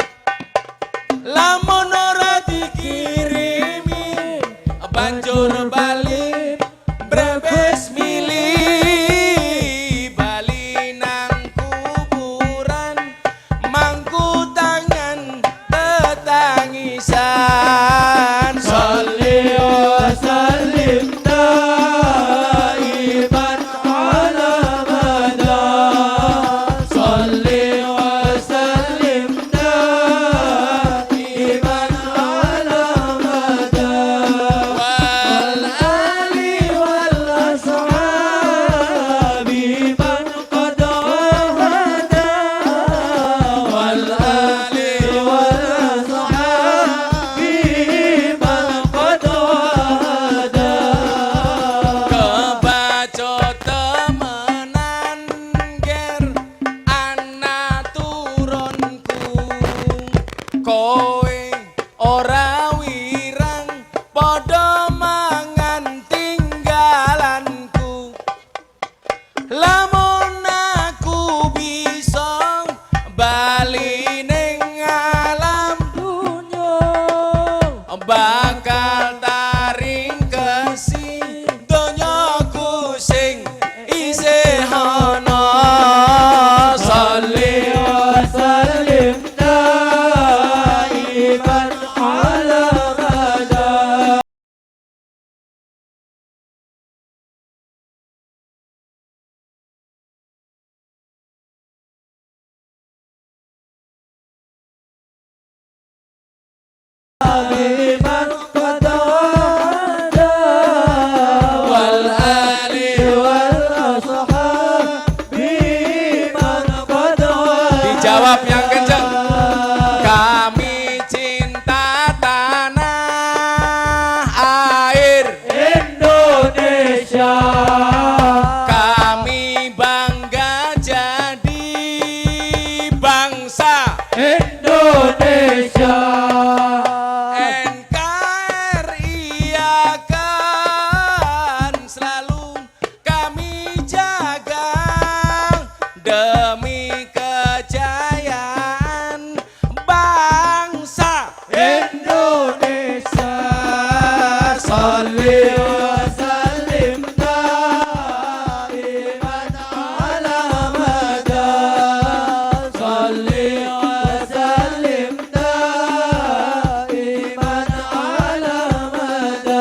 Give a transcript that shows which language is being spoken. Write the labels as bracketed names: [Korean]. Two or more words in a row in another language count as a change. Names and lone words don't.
[Javanese] lamun ora dikirimi banjur bali brebes milih bali nang kuburan mangku tangan tetangisan [Arabic] صل وسلم دائما على مدى. صل وسلم دائما على مدى. wal آل والأصحاب من قد هدى. والآل والأصحاب من قد هدى. [Javanese] kebaca temenan ger ana turunku kowe ora wirang padha mangan tinggalanku lamun aku bisa bali ning alam Dunya bakal taring kesi donyaku sing isih ana salli [Arabic] وسلم دائما على مدى. بمن قد هدى. والآل والأصحاب من قد هدى. [Indonesian] dijawab yang kenceng kami cinta tanah air Indonesia. kami bangga jadi bangsa Indonesia. NKRI akan selalu kami jaga demi kejayaan bangsa Indonesia. [Arabic] صل وسلم دائما على مدى. صل وسلم دائما على مدى.